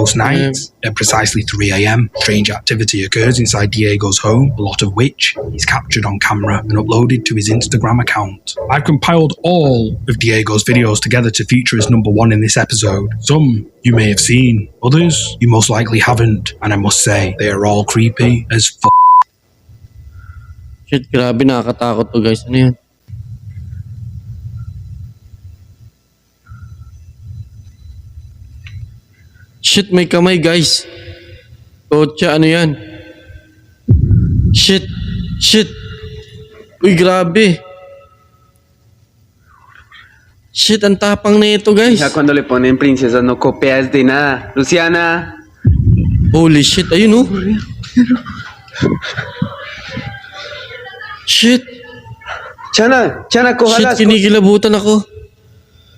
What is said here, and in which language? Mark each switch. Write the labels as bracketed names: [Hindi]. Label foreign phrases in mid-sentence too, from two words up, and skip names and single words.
[English] Most nights, at precisely 3 a.m., strange activity occurs inside Diego's home, a lot of which is captured on camera and uploaded to his Instagram account. I've compiled all of Diego's videos together to feature as number 1 in this episode. Some you may have seen, others you most likely haven't, and I must say, they are all creepy as f***. Shit, [Filipino] grabe, nakakatakot to, guys. Ano yan? Shit, may kamay, guys. Kotsa, ano yan? Shit. Shit. Uy, grabe. Shit, ang tapang na ito, guys. [Spanish] Ya cuando le ponen princesas no copias de nada. Luciana. [English] Holy shit, [Filipino] ayun, oh. Shit. [Spanish] Chana, Chana, coja Shit, las [Filipino] kinikilabutan ako.